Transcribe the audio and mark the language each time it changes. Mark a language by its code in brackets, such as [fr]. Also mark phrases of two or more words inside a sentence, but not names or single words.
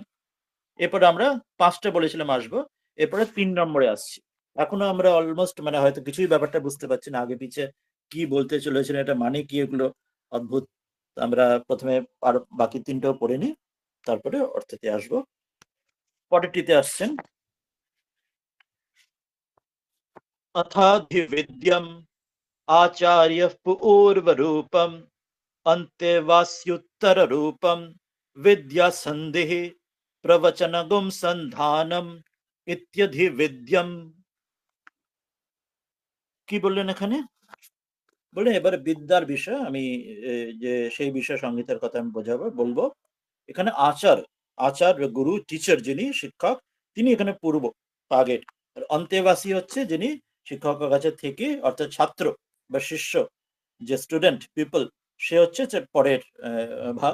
[bn] এরপরে আমরা 5টা বলেছিলাম আসবো, এরপরে 3 নম্বরে আসছি। এখনো আমরা অলমোস্ট মানে হয়তো কিছুই ব্যাপারটা বুঝতে পারছি না, আগে পিছে কি বলতে চলেছিলেন, এটা মানে কি, এগুলো অদ্ভুত। আমরা প্রথমে আর বাকি 3টাও পড়ে নিই, তারপরে অর্থেতে আসবো। পরেরটিতে আসছেন, [sa] अथाधिविद्यम् आचार्यः पूर्वरूपम् अन्तेवास्युत्तररूपम् विद्यासन्धिः प्रवचनगुं सन्धानम् इत्यधिविद्यम्। [bn] কি বললেন এখানে? বললেন এবারে বিদ্যার বিষয় আমি যে সেই বিষয় সংহিতার কথা আমি বলবো। এখানে আচার, আচার্য গুরু, টিচার যিনি শিক্ষক, তিনি এখানে পূর্ব আগের। আর অন্তেবাসী হচ্ছে যিনি শিক্ষকের কাছে থেকে, অর্থাৎ ছাত্র বা শিষ্য, যে [en] student people, [bn] সে হচ্ছে পরের ভাগ।